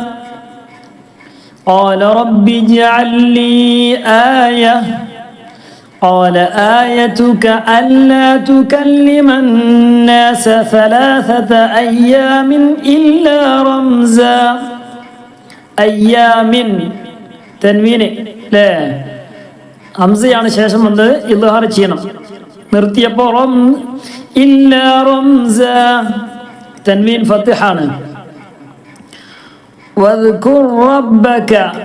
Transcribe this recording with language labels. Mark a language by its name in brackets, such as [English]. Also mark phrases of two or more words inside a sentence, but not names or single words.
[Arabic] قال رب اجعل لي آية. قال آيتك ألا تكلم الناس ثلاثة أيام إلا رمزا. [Malayalam] أيام തൻവീന് അല്ലേ, ഹംസയാണ് ശേഷം വന്ന് ഇദ്ഹാർ ചെയ്യണം. നിർത്തിയപ്പോ ഇല്ല റംസ, തൻവീൻ ഫത്ഹാണ്. [Arabic] واذكر ربك